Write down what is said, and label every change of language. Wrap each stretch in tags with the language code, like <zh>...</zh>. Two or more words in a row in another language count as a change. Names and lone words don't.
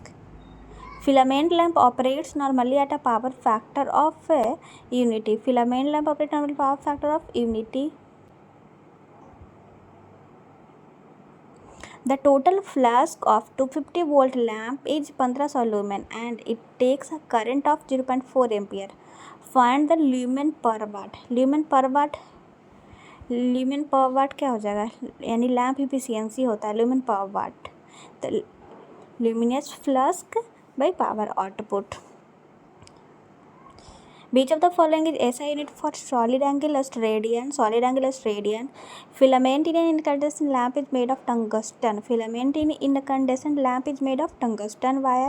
<en>Filament lamp operates normally at a power factor of unity. Filament lamp operates normally power factor of unity. The total flux of 250 volt lamp is 1500 lumen and it takes a current of 0.4 ampere. Find the lumen per watt. Lumen per watt</en> <hi>क्या हो जाएगा? यानी</hi> <en>lamp efficiency</en> <hi>होता है</hi> <en>lumen per watt. The luminous flux by power output. Which of the following is SI unit for solid angle as radian? Solid angle as radian. Filament in an incandescent lamp is made of tungsten. Filament in incandescent lamp is made of tungsten wire.</en>